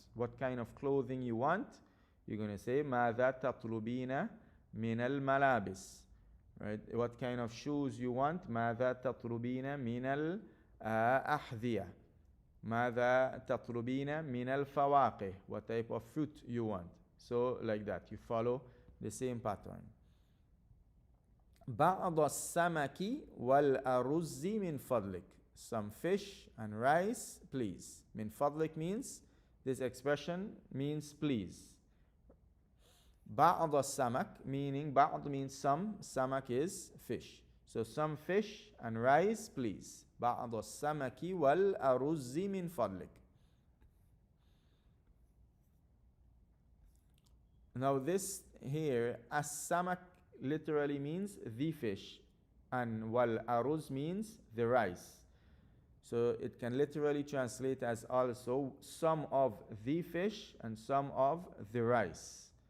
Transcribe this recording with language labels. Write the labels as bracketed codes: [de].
[en] What kind of clothing you want? You're going to say [ar] ماذا تطلبين من الملابس. [en] Right? What kind of shoes you want? [ar] ماذا تطلبين من الأحذية. ماذا تطلبين من الفواكه. [en] What type of fruit you want. So like that, you follow the same pattern. [ar] بعض السمك والأرز من فضلك. [en] Some fish and rice, please. [ar] من فضلك [en] means, this expression means please. [ar] بعض السمك, [en] meaning بعض means some, سمك is fish. So some fish and rice, please. [ar] بعض السمك والأرز من فضلك. [en] Now this here, as-samak literally means the fish, and wal aruz means the rice. So it can literally translate as also some of the fish and some of the rice.